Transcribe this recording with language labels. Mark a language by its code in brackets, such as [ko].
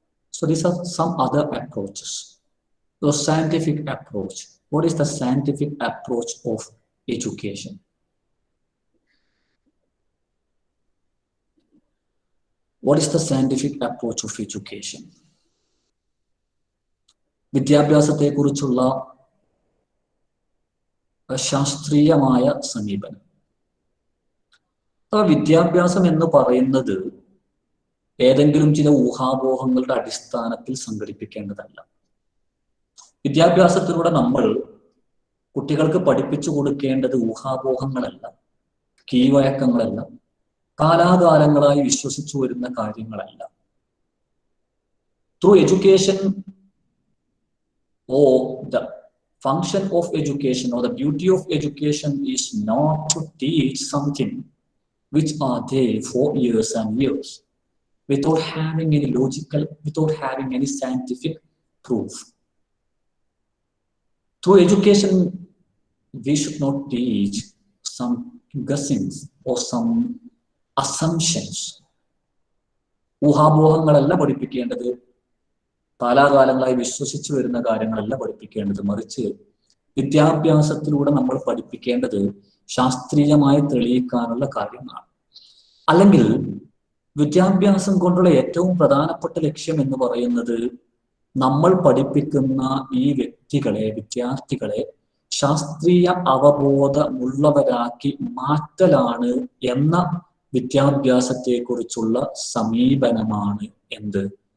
[en] So these are some other approaches. So scientific approach. What is the scientific approach of education? What is the scientific approach of education? [ml] വിദ്യാഭ്യാസത്തെക്കുറിച്ചുള്ള ശാസ്ത്രീയമായ സമീപനം. വിദ്യാഭ്യാസം എന്ന് പറയുന്നത് ഏതെങ്കിലും ചില ഊഹാപോഹങ്ങളുടെ അടിസ്ഥാനത്തിൽ സംഘടിപ്പിക്കേണ്ടതല്ല. വിദ്യാഭ്യാസത്തിലൂടെ നമ്മൾ കുട്ടികൾക്ക് പഠിപ്പിച്ചു കൊടുക്കേണ്ടത് ഊഹാപോഹങ്ങളല്ല, കീഴ്വഴക്കങ്ങളല്ല, കാലാകാലങ്ങളായി വിശ്വസിച്ചു വരുന്ന കാര്യങ്ങളല്ല. [en] Through education, or the function of education or the beauty of education is not to teach something which are there for years and years without having any logical, without having any scientific proof. Through education, we should not teach some guessings or some assumptions. [ml] ഊഹാപോഹങ്ങളല്ല പഠിപ്പിക്കേണ്ടത്, കാലാകാലങ്ങളായി വിശ്വസിച്ചു വരുന്ന കാര്യങ്ങളല്ല പഠിപ്പിക്കേണ്ടത്. മറിച്ച് വിദ്യാഭ്യാസത്തിലൂടെ നമ്മൾ പഠിപ്പിക്കേണ്ടത് ശാസ്ത്രീയമായി തെളിയിക്കാനുള്ള കാര്യങ്ങളാണ്. അല്ലെങ്കിൽ വിദ്യാഭ്യാസം കൊണ്ടുള്ള ഏറ്റവും പ്രധാനപ്പെട്ട ലക്ഷ്യം എന്ന് പറയുന്നത് നമ്മൾ പഠിപ്പിക്കുന്ന ഈ വ്യക്തികളെ, വിദ്യാർത്ഥികളെ ശാസ്ത്രീയ അവബോധമുള്ളവരാക്കി മാറ്റലാണ് എന്ന വിദ്യാഭ്യാസത്തെക്കുറിച്ചുള്ള സമീപനമാണ് എന്ത്?